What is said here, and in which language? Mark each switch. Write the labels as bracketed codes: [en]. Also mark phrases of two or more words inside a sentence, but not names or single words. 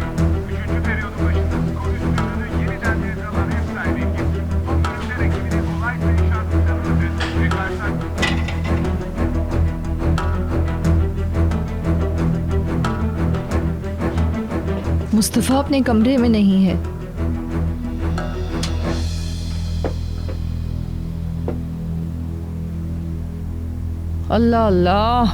[tr] Üçüncü periyodun başında skor üstünlüğünü yeniden devralan ev sahibi ekip son bölümde rakibini kolay sayı şansıyla vurdu. Ve karşılaşma [hi] मुस्तफ़ा अपने कमरे में नहीं है। अल्लाह अल्लाह।